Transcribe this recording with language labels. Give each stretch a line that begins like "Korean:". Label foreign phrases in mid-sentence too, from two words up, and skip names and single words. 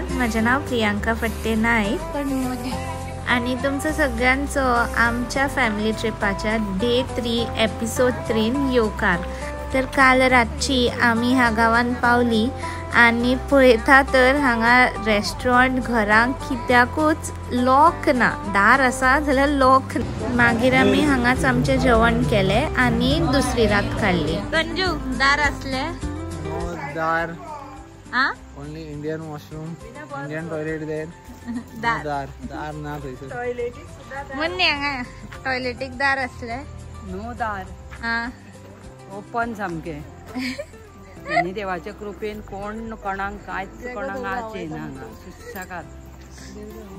Marathi: माझे नाव प्रियांका फट्टे नाईक आणि तुमचं सगळ्यांचं आमच्या फॅमिली ट्रिपाच्या डे 3 एपिसोड 3 येवकार.
Konkani: तर काल रातची आम्ही ह्या गावान पावली आणि पळयता तर हांगा रेस्टॉरंट घरांक कित्याकूच लॉक ना, दार आसा जाल्यार लॉक. मागीर आमी हांगाच आमचें जेवण केलें आणि दुसरी रात काडली. कंजू दार असले
English: दार only Indian washroom, Indian toilet there.
Konkani: दार ना थंयसर. मुन्नी हांगा टॉयलेटीक दार असले नो दार ओपन सामके आनी देवाच्या कृपेन कोण कोणाक कांयच कोणाक आचे ना हांगा सुशेगाद.